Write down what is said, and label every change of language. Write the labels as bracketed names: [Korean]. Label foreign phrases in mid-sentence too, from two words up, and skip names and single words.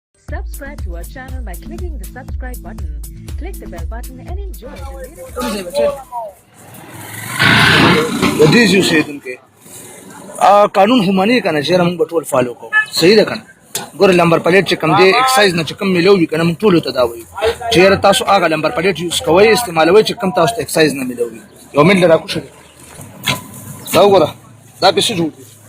[English] Subscribe to our channel by clicking the subscribe button. Click the bell button and enjoy the latest. [Pashto] د دې یو شی دونکو قانون همانی کنه چې موږ ټول فالو کوو صحیح ده کنه ګور [English] number plate [Pashto] چې کم دی ایکسایز نه چې کم ملوي کنه موږ ټول ته دا وایو چې تاسو هغه [English] number plate [Pashto] یوز کوئ استعمالوي چې کم تاسو ته ایکسایز نه ملوي یو منټ راکو شه دا وګوره دا به څه جوړ